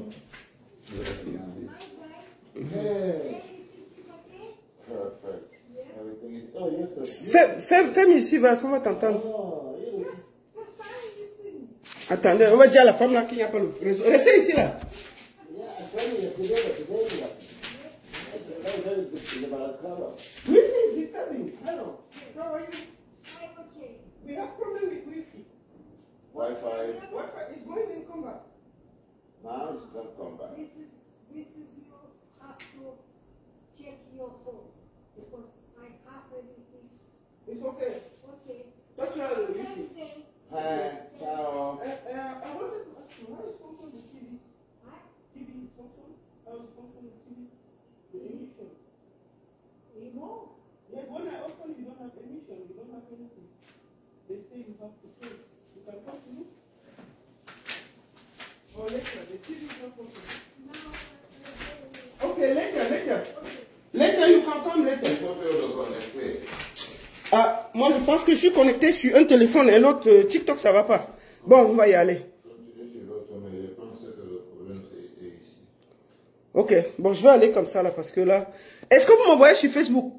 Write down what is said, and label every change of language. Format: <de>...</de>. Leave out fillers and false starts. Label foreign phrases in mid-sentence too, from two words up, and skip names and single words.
<fr>Fais ici, va, on va t'entendre. Attendez, on va dire à la femme là qu'il n'y a pas le réseau. Restez ici là.</fr> <en>Wi-Fi is disturbing. Hello. How are you? I'm okay. We have problem with Wi-Fi. Wi-Fi. Wi-Fi is going and come back. Now it's not come back. This is you have to check your phone because I have everything. It's okay. Okay. Touch your Wi-Fi. Wednesday. Hi, ciao. I wanted to ask you, how is function the TV? What? TV function? How is function the TV? The emission. Remote? Yes, when I open, you don't have emission, you don't have anything. They say you have to pay. You can continue? Or later, the TV is not functioning. No. Okay, later. Okay. Later, you can come later.</en> <fr>Il faut faire le connecter. Ah, moi je pense que je suis connecté sur un téléphone et l'autre TikTok, ça va pas. Bon, on va y aller. Continuez sur l'autre, mais je pense que le problème c'est ici. Ok, bon, je vais aller comme ça là parce que là... Est-ce que vous me voyez sur Facebook?</fr>